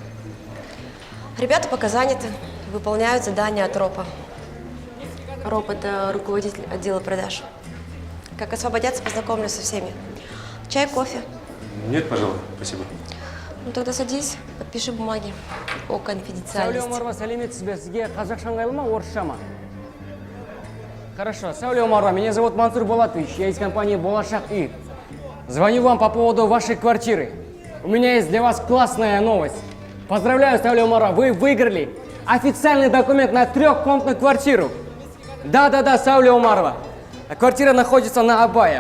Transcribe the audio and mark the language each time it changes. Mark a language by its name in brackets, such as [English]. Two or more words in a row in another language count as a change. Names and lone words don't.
[Russian] Ребята пока заняты, выполняют задания от РОПа. РОП – это руководитель отдела продаж. Как освободятся, познакомлю со всеми. Чай, кофе? Нет, пожалуй, спасибо. Ну тогда садись, подпиши бумаги о Сәуле конфиденциальности. [Kazakh] Омарова, сәлеметсіз бе? Сізге қазақша ыңғайлы ма, орысша ма? [Russian] Хорошо. Сәуле Омарова, меня зовут Мансур Булатович. Я из компании «Болашак И». Звоню вам по поводу вашей квартиры. У меня есть для вас классная новость. Поздравляю, Сәуле Омарова, вы выиграли официальный документ на трехкомнатную квартиру. Да-да-да, Сәуле Омарова. Квартира находится на Абая.